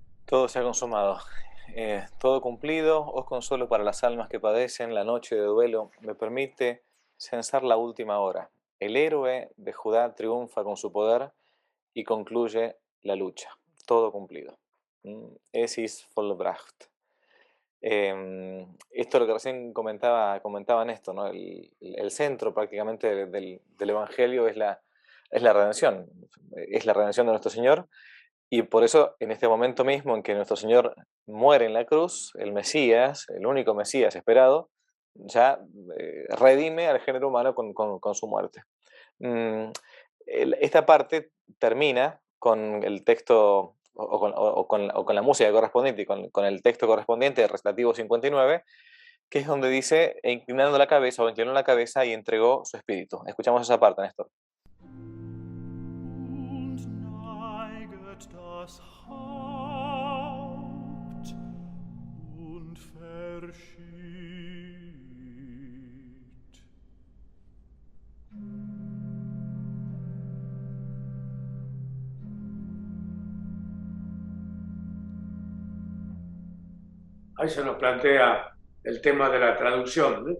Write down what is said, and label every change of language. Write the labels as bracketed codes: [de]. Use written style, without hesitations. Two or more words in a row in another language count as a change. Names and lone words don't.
[es] Todo se ha consumado. Todo cumplido, os consuelo para las almas que padecen la noche de duelo, me permite censar la última hora. El héroe de Judá triunfa con su poder y concluye la lucha. Todo cumplido. [de] Es ist vollbracht. [es] Esto lo que recién comentaba Néstor, ¿no? El centro prácticamente del Evangelio es la redención. Es la redención de nuestro Señor. Y por eso, en este momento mismo en que nuestro Señor muere en la cruz, el Mesías, el único Mesías esperado, ya redime al género humano con su muerte. Esta parte termina con el texto o con la música correspondiente y con el texto correspondiente del recitativo 59, que es donde dice, e inclinando la cabeza o inclinó la cabeza y entregó su espíritu. Escuchamos esa parte, Néstor. [de] Das Haupt und verschied. [es] Ahí se nos plantea el tema de la traducción, ¿no?